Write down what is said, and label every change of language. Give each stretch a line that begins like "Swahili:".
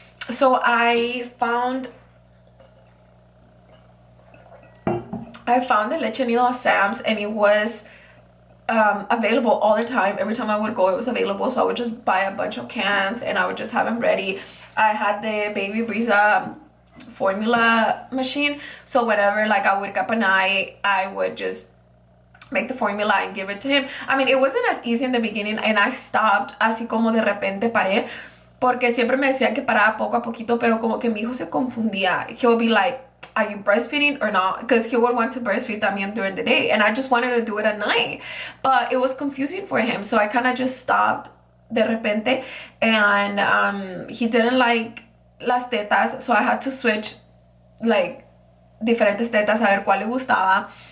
English: So I found the leche nido at Sam's, and it was available all the time. Every time I would go, it was available, so I would just buy a bunch of cans and I would just have them ready. I had the Baby Brisa formula machine, so whenever like I wake up at night, I would just make the formula and give it to him. I mean, it wasn't as easy in the beginning, and I stopped
Spanish: así como de repente paré, porque siempre me decía que paraba poco a poquito, pero como que mi hijo se confundía.
English: He would be like, are you breastfeeding or not? Because he would want to breastfeed también during the day, and I just wanted to do it at night, but it was confusing for him, so I kind of just stopped
Spanish: de repente.
English: And he didn't like
Spanish: las tetas,
English: so I had to switch like
Spanish: diferentes tetas a ver cuál le gustaba.